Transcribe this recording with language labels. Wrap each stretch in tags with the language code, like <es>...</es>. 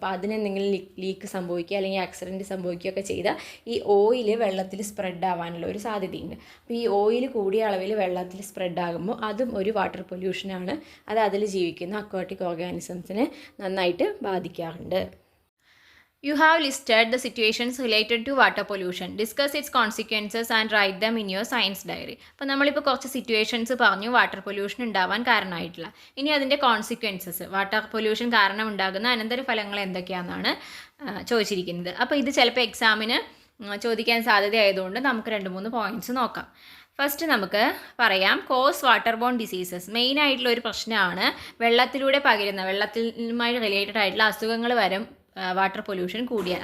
<ml>അപ്പോൾ അതിനെന്തെങ്കിലും ലീക്ക് സംഭവിക്കുക അല്ലെങ്കിൽ ആക്സിഡൻറ്റ് സംഭവിക്കുകയൊക്കെ ചെയ്താൽ ഈ ഓയിൽ വെള്ളത്തിൽ സ്പ്രെഡ് ആവാനുള്ള ഒരു സാധ്യതയുണ്ട്. അപ്പോൾ ഈ ഓയിൽ കൂടിയ അളവിൽ വെള്ളത്തിൽ സ്പ്രെഡ് ആകുമ്പോൾ അതും ഒരു വാട്ടർ പൊല്യൂഷനാണ്. അത് അതിൽ ജീവിക്കുന്ന അക്വാട്ടിക് ഓർഗാനിസംസിനെ നന്നായിട്ട് ബാധിക്കാറുണ്ട്.</ml> <en>You have listed the situations related to water pollution. Discuss its consequences and write them in your science diary.</en> <ml>അപ്പോൾ നമ്മളിപ്പോൾ കുറച്ച് സിറ്റുവേഷൻസ് പറഞ്ഞു വാട്ടർ പൊല്യൂഷൻ ഉണ്ടാവാൻ കാരണമായിട്ടുള്ള. ഇനി അതിൻ്റെ കോൺസിക്വൻസസ്, വാട്ടർ പൊല്യൂഷൻ കാരണം ഉണ്ടാകുന്ന അനന്തരഫലങ്ങൾ എന്തൊക്കെയാണെന്നാണ് ചോദിച്ചിരിക്കുന്നത്. അപ്പോൾ ഇത് ചിലപ്പോൾ എക്സാമിന് ചോദിക്കാൻ സാധ്യതയായതുകൊണ്ട് നമുക്ക് 2-3 പോയിൻറ്റ്സ് നോക്കാം. ഫസ്റ്റ് നമുക്ക് പറയാം</ml> <en>Cause water borne diseases.</en> <ml>Main ആയിട്ടുള്ള ഒരു പ്രശ്നമാണ് വെള്ളത്തിലൂടെ പകരുന്ന, വെള്ളത്തിലുമായി റിലേറ്റഡ് ആയിട്ടുള്ള അസുഖങ്ങൾ വരും വാട്ടർ പൊല്യൂഷൻ കൂടിയാൽ.</ml>